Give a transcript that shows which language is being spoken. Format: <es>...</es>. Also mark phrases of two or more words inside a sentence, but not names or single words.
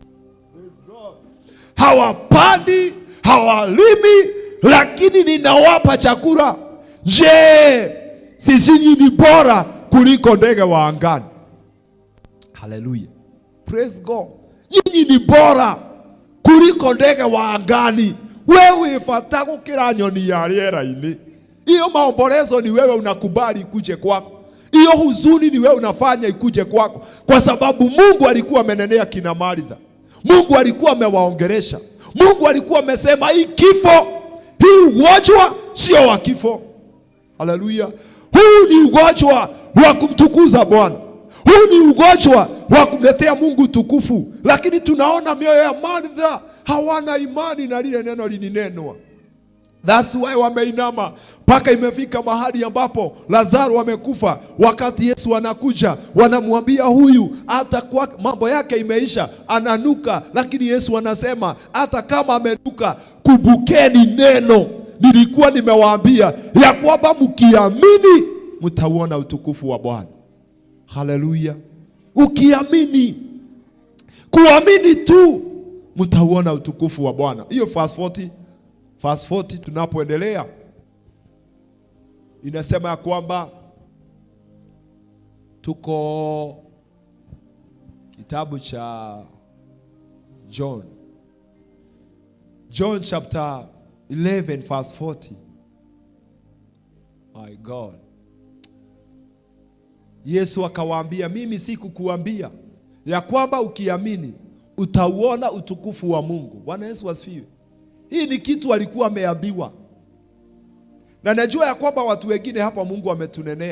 <sw>Hawapandi, hawalimi, lakini ninawapa chakula. Je, sisi ni bora kuliko ndege wa angani?</sw> <en>Hallelujah. Praise God.</en> <sw>Nyinyi ni bora kuliko ndege wa angani.</sw> <ki>Wewe ifata gukira nyoni ya rĩera-inĩ.</ki> <sw>Hiyo maombolezo ni wewe unakubali ikuje kwako. Hiyo huzuni ni wewe unafanya ikuje kwako, kwa sababu Mungu alikuwa amenenea kina Maritha. Mungu alikuwa amewaongeresha. Mungu alikuwa amesema hii kifo, hii ugonjwa sio wa kifo. Haleluya. Huu ni ugonjwa wa kumtukuza Bwana. Huu ni ugonjwa wa kumletea Mungu tukufu. Lakini tunaona mioyo ya Maritha hawana imani na lile neno lininenwa.</sw> <en>That's why</en> <sw>wameinama mpaka imefika mahali ambapo Lazaro amekufa. Wakati Yesu anakuja, wanamwambia huyu hata kwa mambo yake imeisha, ananuka. Lakini Yesu anasema hata kama amenuka, kumbukeni neno nilikuwa nimewaambia ya kwamba mkiamini mtauona utukufu wa Bwana. Haleluya. Ukiamini, kuamini tu mtauona utukufu wa Bwana. Hiyo Verse 40 tunapoendelea inasema ya kwamba tuko kitabu cha</sw> <en>John chapter 11 verse 40. My God.</en> <sw>Yesu akawaambia, mimi sikukuambia ya kwamba ukiamini utauona utukufu wa Mungu? Bwana Yesu asifiwe. Hii ni kitu alikuwa ameambiwa. Na najua ya kwamba watu wengine hapa Mungu ametunenea.</sw>